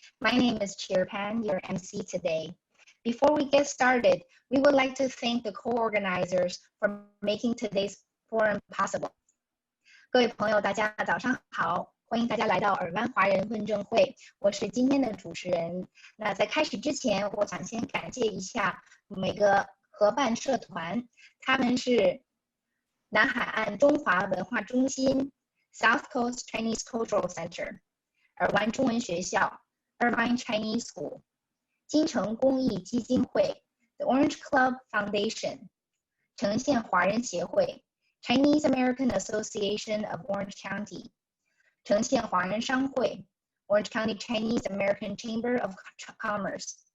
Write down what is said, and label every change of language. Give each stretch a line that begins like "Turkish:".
English: My name is Chirpan, your MC today. Before we get started, we would like to thank the co-organizers for making today's forum possible.
Chinese: 各位朋友，大家早上好，欢迎大家来到尔湾华人问政会，我是今天的主持人。那在开始之前，我想先感谢一下每个合办社团，他们是南海岸中华文化中心、South Coast Chinese Cultural Center、尔湾中文学校、Irvine Chinese School、金城公益基金会、The Orange Club Foundation、城县华人协会、Chinese American Association of Orange County、城县华人商会、Orange County Chinese American Chamber of Commerce、